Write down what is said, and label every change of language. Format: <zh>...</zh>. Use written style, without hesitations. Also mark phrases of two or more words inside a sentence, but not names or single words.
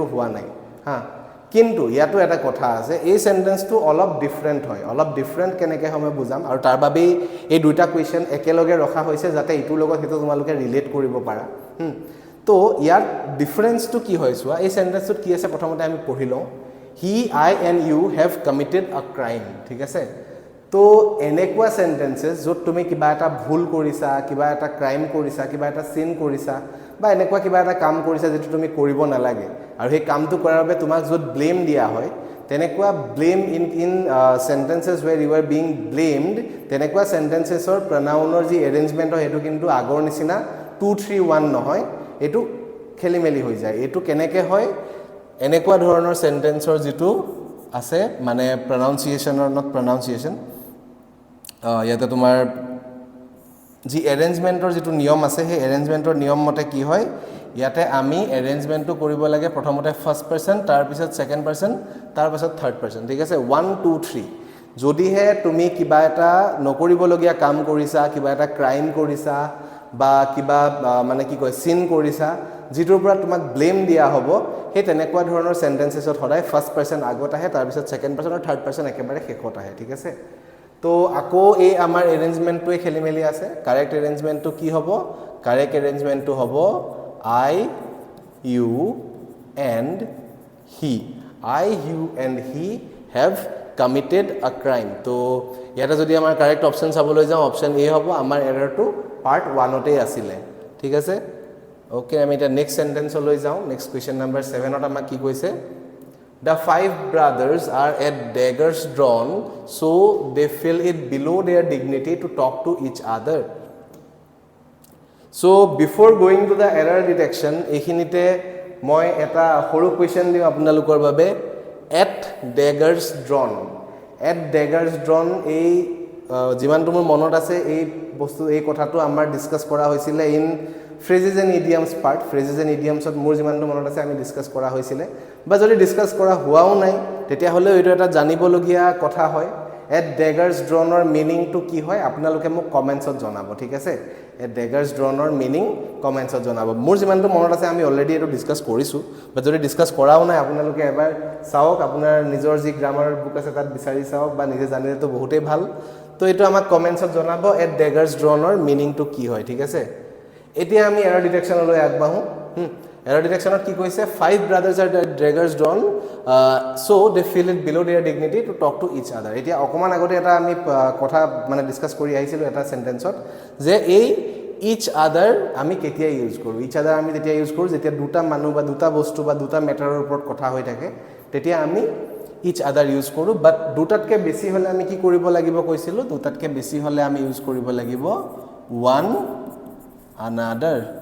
<as>হোৱা নাই হা কিন্তু ইয়াতো এটা কথা আছে এই সেন্টেন্সটো অলপ ডিফাৰেন্ট হয় অলপ ডিফাৰেন্ট কেনেকে আমি বুজাম আৰু তাৰ বাবে এই দুটা কোৱেশ্চন একেলগে ৰখা হৈছে যাতে ইটো লগত হেতু তোমালোকে ৰিলেট কৰিব পাৰা তো ইয়াৰ ডিফাৰেন্সটো কি হয় সোৱা এই সেন্টেন্সটোত কি আছে প্ৰথমতে আমি পঢ়িলো</as> <en>he I and you have committed a crime</en> <as>ঠিক আছে তো এনেকুৱা সেন্টেন্সেস যত তুমি কিবা এটা ভুল কৰিছা কিবা এটা ক্রাইম কৰিছা কিবা এটা সিন কৰিছা বা এনেকুৱা কিবা এটা কাম কৰিছা যেটো তুমি কৰিব নালাগে আৰু সেই কামটো কৰাৰ বাবে তোমাক যত ব্লেম দিয়া হয় তেনেকুৱা</as> <en>blame in sentences where you are being blamed</en> <as>তেনেকুৱা সেন্টেন্সেসৰ pronounৰ যি এৰেঞ্জমেন্ট হয় এটো কিন্তু আগৰ নিচিনা 2 3 1 নহয় এটো খেলিমেলি হৈ যায় এটো কেনেকে হয় এনেকুৱা ধৰণৰ সেন্টেন্সৰ যেটো আছে মানে pronunciationৰ</as> <en>not pronunciation</en> <as>ইয়াতে তোমাৰ যি এৰেঞ্জমেন্টৰ যেটো নিয়ম আছে সেই এৰেঞ্জমেন্টৰ নিয়ম মতে কি হয় ইয়াতে আমি এৰেঞ্জমেন্টটো কৰিব লাগে প্ৰথমতে</as> <en>first person</en> <as>তাৰ পিছত</as> <en>second person</en> <as>তাৰ পিছত</as> <en>third person</en> <as>ঠিক আছে 1 2 3 যদিহে তুমি কিবা এটা নকৰিবলগীয়া কাম কৰিছা কিবা এটা ক্রাইম কৰিছা বা কিবা মানে কি কয় সিন কৰিছা যেটোৰ পৰা তোমাক ব্লেম দিয়া হ'ব হে তেনেকুৱা ধৰণৰ সেন্টেন্সেছত সদায় ফাৰ্স্ট পারসন আগত আহে তাৰ পিছত সেকেন্ড পারসন আৰু</as> <en>third person</en> <as>একেবাৰে শেষত আহে ঠিক আছে তো আকো এই আমাৰ এৰেঞ্জমেন্টটোৱে খেলিমেলি আছে</as> <en>correct arrangement</en> <as>কি হ'ব</as> <en>correct arrangement</en> <as>হ'ব</as> <en>I you and he I you and he have committed a crime</en> <as>তো ইয়াতে যদি আমাৰ</as> <en>correct option</en> <as>চাবলৈ যাও</as> <en>option A</en> <as>হ'ব আমাৰ</as> <en>error part</en> <as>1 তে আছিল ঠিক আছে ওকে আমি এটা</as> <en>next sentence</en> <as>লৈ যাও</as> <en>next question number</en> <as>7 ত আমাক কি কৈছে</as> <en>The 5 brothers are at daggers drawn, so they feel it below their dignity to talk to each other. So before going to the error detection,</en> <as>এখিনিতে মই এটা সৰু কোৱেশ্চন দিম আপোনালোকৰ বাবে</as> <en>at daggers drawn. At daggers drawn</en> <as>এই যিমানটো মোৰ মনত আছে এই বস্তু এই কথাটো আমাৰ ডিসকাস কৰা হৈছিল ইন</as> <en>phrases and idioms part phrases and idioms</en> <as>ত মোৰ যিমানটো মনত আছে আমি ডিসকাস কৰা হৈছিল বা যদি ডিসকাস কৰা হোৱাও নাই তেতিয়া হলে এইটো এটা জানিবলগীয়া কথা হয় এ ডেগাৰ্ছ ড্ৰনৰ মিনিংটো কি হয় আপোনালোকে মোক কমেণ্টছত জনাব ঠিক আছে এ ডেগাৰ্ছ ড্ৰনৰ মিনিং কমেণ্টছত জনাব মোৰ যিমানটো মনত আছে আমি অলৰেডি এইটো ডিছকাছ কৰিছোঁ বা যদি ডিছকাছ কৰাও নাই আপোনালোকে এবাৰ চাওক আপোনাৰ নিজৰ যি গ্ৰামাৰ বুক আছে তাত বিচাৰি চাওক বা নিজে জানিলেতো বহুতেই ভাল তো এইটো আমাক কমেণ্টছত জনাব এ ডেগাৰ্ছ ড্ৰনৰ মিনিংটো কি হয় ঠিক আছে এতিয়া আমি</as> <en>error detection</en> <as>আগবাঢ়োঁ</as> <en>Error detection</en> <as>কি কৈছে</as> <en>5 brothers are daggers drawn so they feel it below their dignity to talk to each other</en> <as>এতিয়া অকমান আগতে এটা আমি কথা মানে ডিসকাস কৰি আহিছিল এটা সেন্টেন্সত যে এই</as> <en>each other</en> <as>আমি কেতিয়া ইউজ কৰো</as> <en>each other</en> <as>আমি তেতিয়া ইউজ কৰো যেতিয়া দুটা মানুহ বা দুটা বস্তু বা দুটা মেটাৰৰ ওপৰত কথা হৈ থাকে তেতিয়া আমি</as> <en>each other</en> <as>ইউজ কৰো বাট দুটাতকে বেছি হলে আমি কি কৰিব লাগিব কৈছিলো দুটাতকে বেছি হলে আমি ইউজ কৰিব লাগিব</as> <en>one another</en>